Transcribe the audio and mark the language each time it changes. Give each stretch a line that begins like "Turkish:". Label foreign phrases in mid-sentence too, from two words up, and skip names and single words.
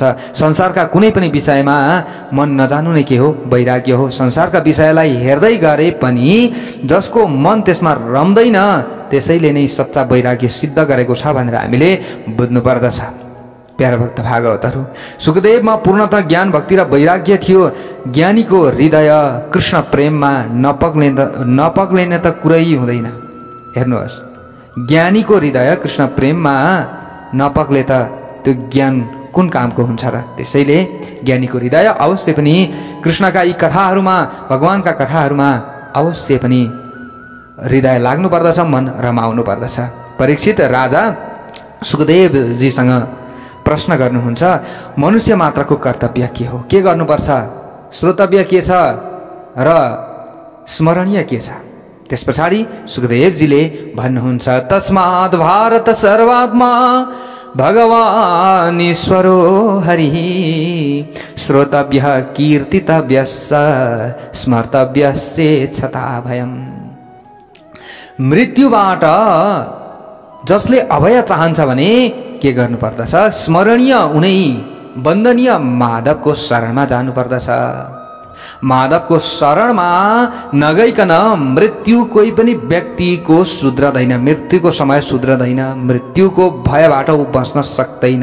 Nepali: संसारका कुनै पनि विषयमा मन नजानु नै के हो, वैराग्य हो। संसारका विषयलाई हेर्दै गरे पनि जसको मन त्यसमा रम्दैन, त्यसैले नै सच्चा वैराग्य सिद्ध गरेको छ भनेर हामीले बुझ्नु पर्दछ प्यारा भक्त भागवतहरू। सुखदेवमा पूर्णतः ज्ञान, भक्ति र वैराग्य थियो। ज्ञानीको हृदय कृष्ण प्रेममा नपग्लिने त कुरै हुँदैन। हेर्नुहोस्, ज्ञानीको हृदय कृष्ण प्रेममा नपग्ले त त्यो ज्ञान कुन कामको हुन्छ र। त्यसैले ज्ञानीको हृदय अवश्य पनि कृष्णका यी कथाहरूमा, भगवानका कथाहरूमा अवश्य पनि हृदय लाग्नु पर्दछ, मन रमाउनु पर्दछ। परीक्षित राजा सुखदेवजीसँग प्रश्न गर्नुहुन्छ, मनुष्य मात्रको कर्तव्य के हो, के गर्नुपर्छ, श्रोतव्य के छ र स्मरणीय के छ। त्यस पछाडि सुखदेवजीले भन्नुहुन्छ,
Sanskrit: तस्माद् भारत सर्वात्मा भगवान् ईश्वरो हरि श्रोतव्य कीर्तितव्य स्मर्तव्य छता भयम्।
Nepali: मृत्युबाट जसले अभय चाहन्छ भने के गर्नुपर्दछ, स्मरणीय उनै वन्दनीय माधवको शरणमा जानुपर्दछ। माधवको शरणमा नगइकन मृत्यु कोही पनि व्यक्तिको सुध्रदैन, मृत्युको समय सुध्रदैन, मृत्युको भयबाट ऊ बस्न सक्दैन।